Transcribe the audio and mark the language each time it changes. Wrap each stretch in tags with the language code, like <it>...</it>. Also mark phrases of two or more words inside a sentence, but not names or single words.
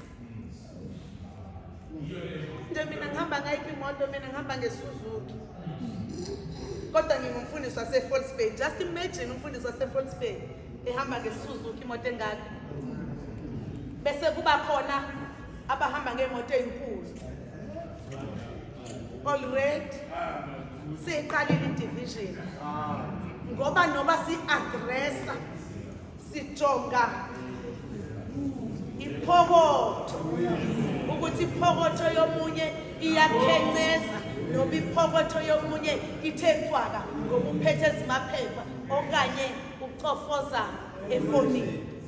<zu>Nje mina ngihamba ngayiphi imoto, mina ngihamba ngeSuzuki. Kodwa ngingumfundisi waseFalls Bay.</zu> <en>Just imagine</en> <zu>umfundisi waseFalls Bay ehamba ngeSuzuki imoto engaka. Bese kuba khona abahamba ngemoto ezinkulu. Already siqalile division.</zu> <xh>Ngoba noba si-aggressa sijonga iphokotho, ukuthi iphokotho yomunye iyakhenceza noba iphokotho yomunye ithe cwaka ngoba uphethe ezimaphepha okanye ucofoza efonini.</xh>